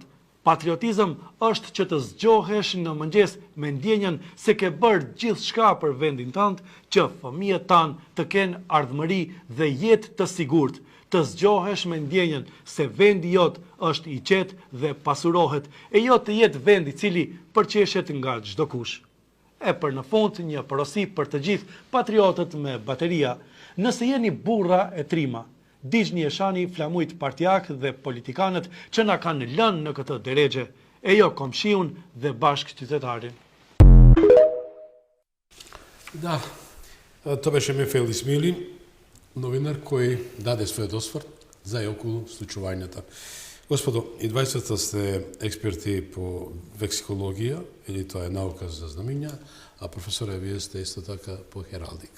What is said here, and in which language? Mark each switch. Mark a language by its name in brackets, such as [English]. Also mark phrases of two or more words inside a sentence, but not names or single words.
[Albanian] Patriotizëm është që të zgjohesh në mëngjes me ndjenjen se ke bërë gjithçka për vendin tënd, që fëmijët tanë të kenë ardhmëri dhe jetë të sigurt, të zgjohesh me ndjenjen se vendi jot është i qetë dhe pasurohet, e jo të jetë vend i cili përqeshet nga çdo kush. E për në fund një porosi për të gjithë patriotët me bateria, nëse jeni burra e trima, digjni e shani flamujt partijak dhe politikanët që na kanë lënë në këtë deregje, e jo komshiun dhe bashkëqytetarin. [Macedonian] Да, тоа беше Мефаил Исмаили, новинар кој даде својот осврт за и околу случувањата. Господо, и 20-та сте експерти по вексикологија, или тоа е наука за знамиња, а професоре, вие сте исто така по хералдика.